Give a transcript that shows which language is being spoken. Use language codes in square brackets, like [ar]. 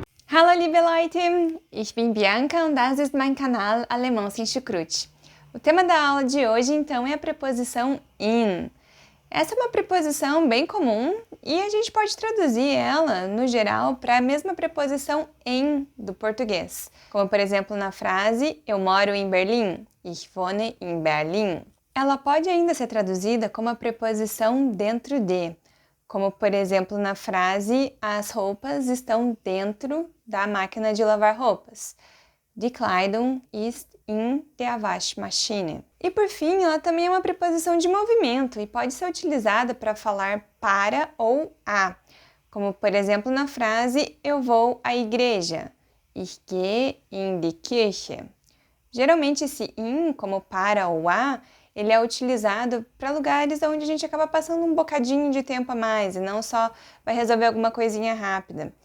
[de] Hallo liebe Leute, ich bin Bianca und das ist mein Kanal Alemão Sem Chucrute. [pt] O tema da aula de hoje então é a preposição in. Essa é uma preposição bem comum e a gente pode traduzir ela, no geral, para a mesma preposição em do português. Como, por exemplo, na frase eu moro em Berlim, [de] ich wohne in Berlin. [pt] Ela pode ainda ser traduzida como a preposição dentro de, como, por exemplo, na frase as roupas estão dentro da máquina de lavar roupas. [de] Die Kleidung ist in der Waschmaschine. [pt] E por fim, ela também é uma preposição de movimento e pode ser utilizada para falar para ou a, como por exemplo na frase eu vou à igreja, [de] ich gehe in die Kirche. [pt] Geralmente esse in, como para ou a, ele é utilizado para lugares onde a gente acaba passando um bocadinho de tempo a mais e não só vai resolver alguma coisinha rápida.